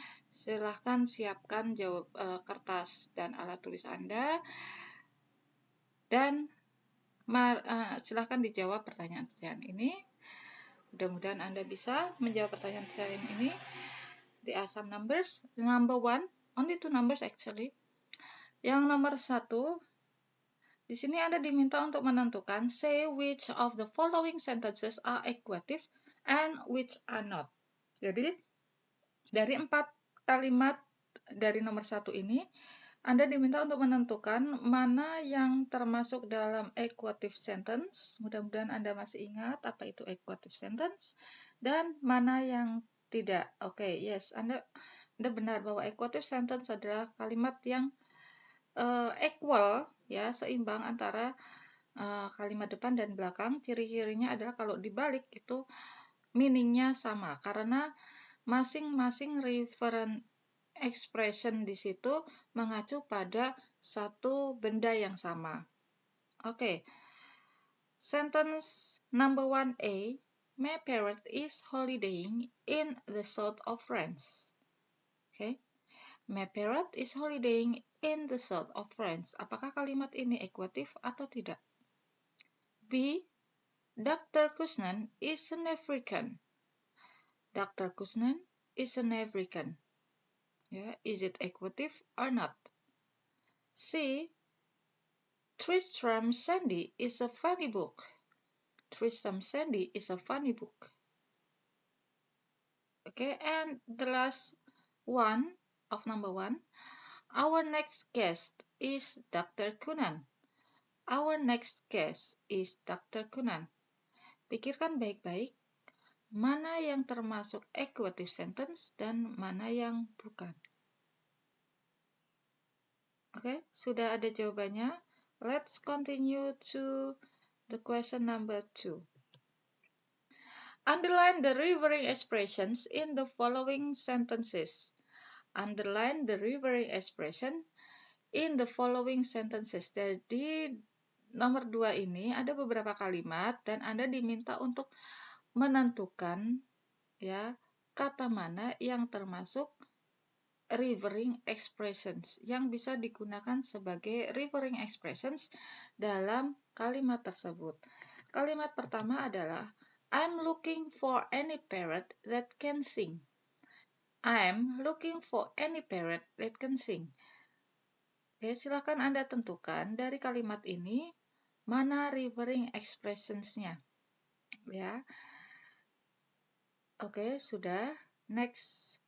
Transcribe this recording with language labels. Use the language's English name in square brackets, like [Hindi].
[Indonesian] Silahkan siapkan kertas dan alat tulis Anda, dan silahkan dijawab pertanyaan-pertanyaan ini. Mudah-mudahan Anda bisa menjawab pertanyaan-pertanyaan ini. [English] There are some numbers. Number 1, only 2 numbers actually. [Indonesian] Yang nomor 1, di sini Anda diminta untuk menentukan [English] say which of the following sentences are equative and which are not. [Indonesian] Jadi dari 4 kalimat dari nomor 1 ini, Anda diminta untuk menentukan mana yang termasuk dalam equative sentence. Mudah-mudahan Anda masih ingat apa itu equative sentence dan mana yang tidak. Oke, yes, Anda benar bahwa equative sentence adalah kalimat yang equal ya, seimbang antara kalimat depan dan belakang. Ciri-cirinya adalah kalau dibalik itu meaning-nya sama, karena masing-masing referent expression di situ mengacu pada satu benda yang sama. Oke. [English] Sentence number 1A, my parrot is holidaying in the south of France. Oke. My parrot is holidaying in the south of France. [Indonesian] Apakah kalimat ini equative atau tidak? [English] B. Dr. Kuznan is an African. Dr. Kuznan is an African. Yeah, is it equative or not? C. Tristram Shandy is a funny book. Tristram Shandy is a funny book. Okay, and the last one of number 1. Our next guest is Dr. Kunan. Our next guest is Dr. Kunan. [Indonesian] Pikirkan baik-baik mana yang termasuk equative sentence dan mana yang bukan. Oke, sudah ada jawabannya. [English] Let's continue to the question number 2. Underline the referring expressions in the following sentences. Underline the referring expression in the following sentences. [Indonesian] Jadi nomor 2 ini ada beberapa kalimat dan Anda diminta untuk menentukan ya kata mana yang termasuk referring expressions yang bisa digunakan sebagai referring expressions dalam kalimat tersebut. Kalimat pertama adalah [English] I'm looking for any parrot that can sing. I'm looking for any parrot that can sing. [Indonesian] Oke, silakan Anda tentukan dari kalimat ini mana referring expressions-nya. Ya. Oke, sudah. Next